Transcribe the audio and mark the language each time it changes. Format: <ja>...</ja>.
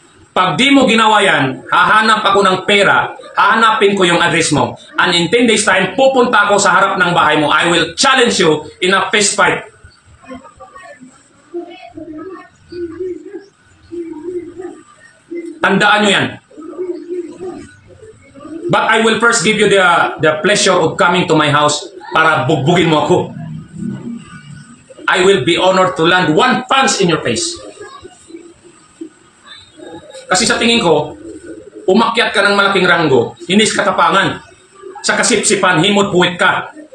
<tl>Pag di mo ginawa yan, hahanap ako ng pera, hahanapin ko yung address mo,</tl> <en>and in 10 days time,</en> <tl>pupunta ako sa harap ng bahay mo.</tl> <en>I will challenge you in a fist fight.</en> <tl>Tandaan nyo yan.</tl> <en>But I will first give you the pleasure of coming to my house</en> <tl>para bugbugin mo ako.</tl> <en>I will be honored to land one punch in your face.</en> <tl>Kasi sa tingin ko, umakyat ka ng malaking ranggo, hindi sa katapangan, sa kasipsipan, himot puwit ka.</tl>